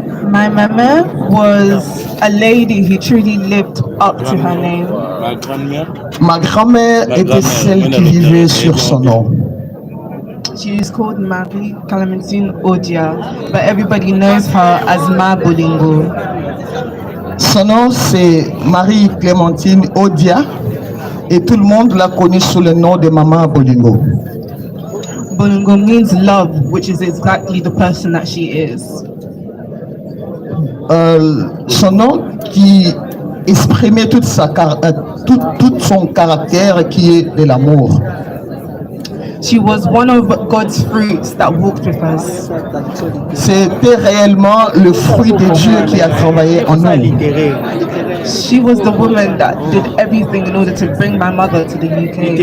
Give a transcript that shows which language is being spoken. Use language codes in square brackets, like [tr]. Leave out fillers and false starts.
[en] My mama was a lady who truly lived up to her name. [fr] Ma grand-mère était celle qui vivait sur son nom. [en] She is called Marie Clementine Odia, but everybody knows her as Ma Bolingo. [fr] Son nom, c'est Marie-Clémentine Odia et tout le monde l'a connue sous le nom de Maman Bolingo. [en] Bolingo means love, which is exactly the person that she is. [fr] Son nom qui exprimait tout son caractère qui est de l'amour. [en] She was one of God's fruits that walked with us. [fr] C'était réellement le fruit de Dieu qui a travaillé en nous. [en] She was the woman that did everything in order to bring my mother to the UK.